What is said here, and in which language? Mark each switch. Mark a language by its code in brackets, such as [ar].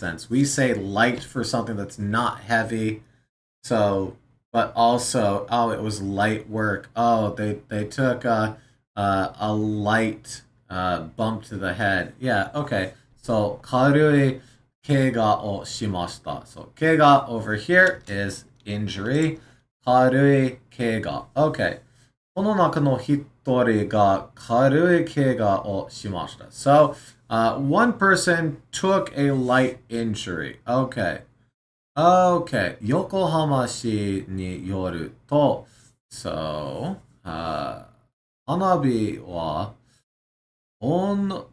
[en] We say light for something that's not heavy. So, but also, oh, it was light work. Oh, they took a light bump to the head. Yeah, okay. [ja] So, karui kega o shimashita. [en] So, kega over here is injury. [ja] Karui kega. Okay. この中の一人が軽い怪我をしました. [en] So, one person took a light injury. Okay. Okay. [ja] 横浜市によると、so, 花火は音